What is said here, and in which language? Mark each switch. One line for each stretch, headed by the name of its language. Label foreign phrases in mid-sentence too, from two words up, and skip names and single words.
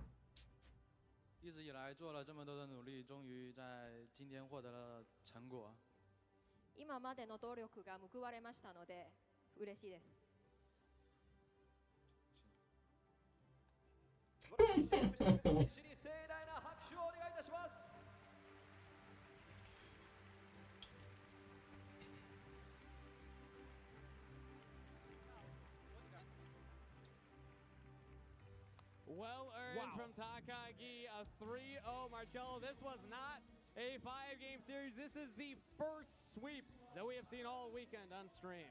Chinese: 一直以来做了这么多的努力，终于在今天获得了成果。
Japanese: 今までの努力が報われましたので嬉しいです。盛大な拍手をお願いいたします。
English: Well earned from Takagi, a 3-0 Marcello. This was not a 5-game series. This is the first sweep that we have seen all weekend on stream.